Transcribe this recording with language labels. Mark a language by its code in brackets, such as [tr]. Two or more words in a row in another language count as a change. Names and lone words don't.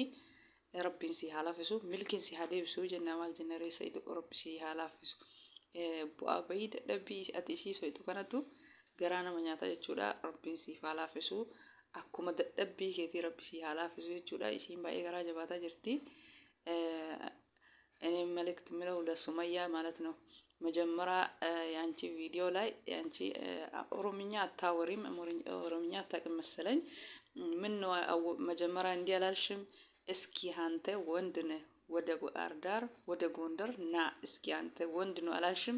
[om] Rabbiin si haa laafisu milkiin si haa deebisu jenna maal jenna reessa Rabbi si haa laafisu. Bu'aa bahii dadhabbii ati isii soqxu kanatu garaa nama nyaata jechuudha. Rabbiin si haa laafisu akkuma dadhabbii keetii Rabbi si haa laafisu jechuudha. Isiin baay'ee garaa jabaataa jirti. [am] እኔ መልእክት ምለው ለሱመያ ማለት ነው። መጀመሪያ ያንቺ ቪዲዮ ላይ ያንቺ ኦሮምኛ አታወሪም ኦሮምኛ አታውቅም መሰለኝ። ምን ነው መጀመሪያ እንዲህ አላልሽም? እስኪ አንተ ወንድ ነህ ወደ ባህር ዳር ወደ ጎንደር ና እስኪ አንተ ወንድ ነው አላልሽም?